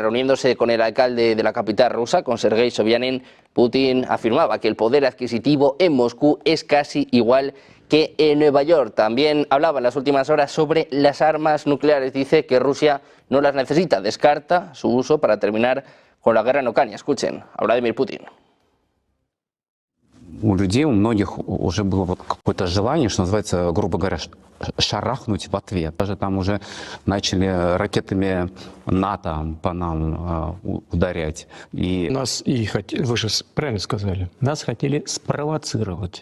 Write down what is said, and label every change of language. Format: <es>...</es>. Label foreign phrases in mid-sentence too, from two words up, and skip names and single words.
<es>Reuniéndose con el alcalde de la capital rusa, con Sergei Sobyanin, Putin afirmaba que el poder adquisitivo en Moscú es casi igual que en Nueva York. También hablaba en las últimas horas sobre las armas nucleares. Dice que Rusia no las necesita, descarta su uso para terminar con la guerra en Ucrania. Escuchen a Vladimir Putin.</es> <ru>У людей, у многих уже было вот какое-то желание, что называется, грубо говоря, шарахнуть в ответ. Даже там уже начали ракетами НАТО по нам ударять. И нас вы же правильно сказали, нас хотели спровоцировать.</ru>